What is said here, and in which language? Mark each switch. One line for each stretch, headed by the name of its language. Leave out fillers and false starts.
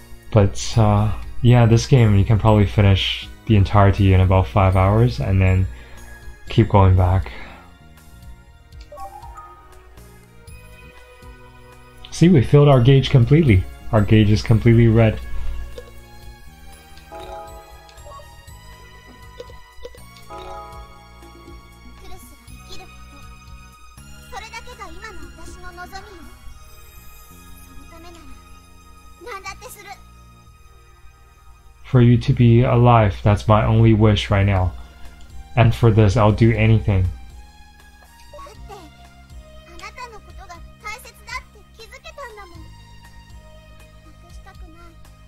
English: But yeah, this game you can probably finish the entirety in about 5 hours and then keep going back. See, we filled our gauge completely. Our gauge is completely red.
Japanese: クルスが生きること、それだけが今の私の望みよ。そのためなら何だってする。
English: For you to be alive, that's my only wish right now. And for this, I'll do anything.
Japanese: だってあなたのことが大切だって気づけたんだもん。なくしたくない。